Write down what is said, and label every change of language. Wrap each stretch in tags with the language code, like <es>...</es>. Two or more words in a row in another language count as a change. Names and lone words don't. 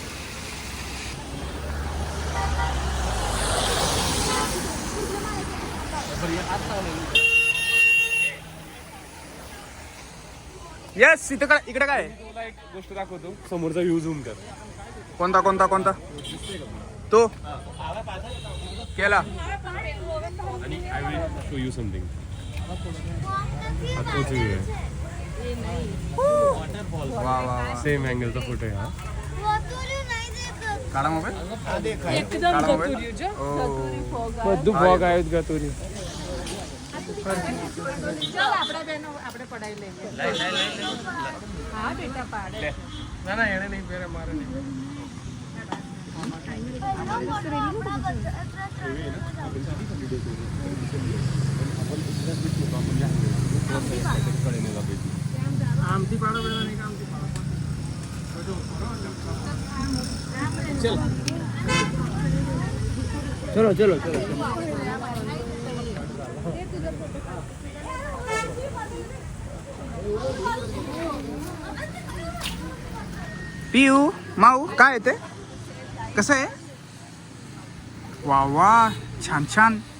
<mr>येस, इकडे काय? तुला एक गोष्ट दाखवतो, समोरचा व्ह्यू झूम कर. कोणता तो केला.</mr> <en>आणि I will show you something.</en> <mr>तोच व्ह्यू आहे, वा वा. सेम अँगलचा फोटो आहे हा. काळा मोबाईल, एकदम काळा मोबाईल. मधु फॉग आहेत का तुरी.</mr> <gu>ચાલ આપણે બેનો આપણે પડાઈ લઈએ. હા બેટા પાડે. ના ના એને નહીં પહેરે મારે નહીં. આમથી પાડો પેલા નહીં આમથી પાડો. ચલો ચલો ચલો</gu> <mr>पियू माऊ काय येते कसं आहे वा वा छान छान</mr>